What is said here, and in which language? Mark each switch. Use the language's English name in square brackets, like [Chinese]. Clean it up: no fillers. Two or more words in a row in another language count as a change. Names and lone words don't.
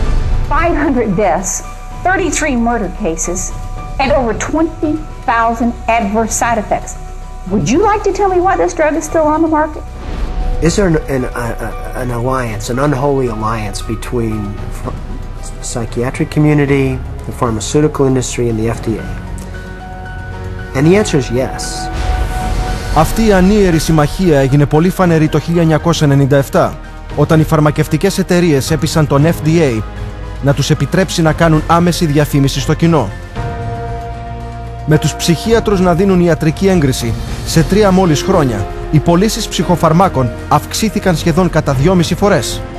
[English] 500 deaths, 33 murder cases, and over 20,000 adverse side effects. Would you like to tell me why this drug is still on the market? Is there an alliance, an unholy alliance between the psychiatric community, the pharmaceutical industry, and the FDA? And the answer is yes. [Greek] Αυτή η ανίερη συμμαχία έγινε πολύ φανερή το 1997, όταν οι φαρμακευτικές εταιρείες έπεισαν τον FDA να τους επιτρέψει να κάνουν άμεση διαφήμιση στο κοινό. Με τους ψυχίατρους να δίνουν ιατρική έγκριση, σε 3 μόλις χρόνια, οι πωλήσεις ψυχοφαρμάκων αυξήθηκαν σχεδόν κατά 2,5 φορές.